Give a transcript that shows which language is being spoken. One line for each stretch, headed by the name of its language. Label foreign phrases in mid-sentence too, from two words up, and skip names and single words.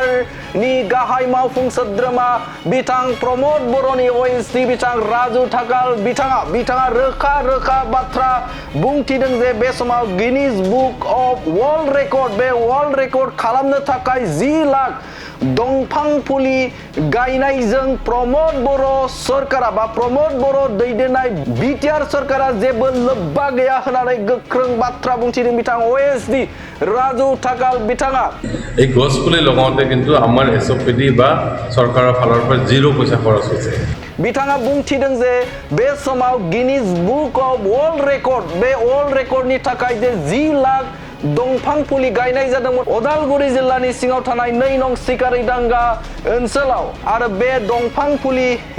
Bodo: नि गाहाय मावफुं सोद्रोमा बिथां प्रमद बर'नि ओएसडि बिथां राजु थाकाल बिथाङा रोखा बाथ्रा बुंथिदों जे बे समाव गिनीज बुक अफ
English: world record
Bodo: बे वर्ल्ड रेकर्ड खालामनो थाखाय 10 लाख दंफां फुलि गायनायजों प्रमद बर' सरकारा बा प्रमद बर' दैदेननाय बिटिआर सरकारा जेबो लोब्बा गैया होननानै गोख्रों बाथ्रा बुंथिदों बिथां ओएसडि राजु थाकाल बिथाङा
Assamese: এই গছ পুলি লগাওঁতে কিন্তু আমাৰ এসওপিডি বা চৰকাৰৰ ফালৰ পৰা 0 পইচা খৰচ হৈছে
Bodo: बिथाङा बुंथिदों जे बे समाव गिनीज बुक अफ
English: world record
Bodo: बे वर्ल्ड रेकर्डनि थाखाय जे 10 लाख दंफां फुलि गायनाय जादोंमोन अदालगुरि जिल्लानि सिङाव थानाय 2 नं सिखारि दांगा ओनसोलाव आरो बे दंफां फुलि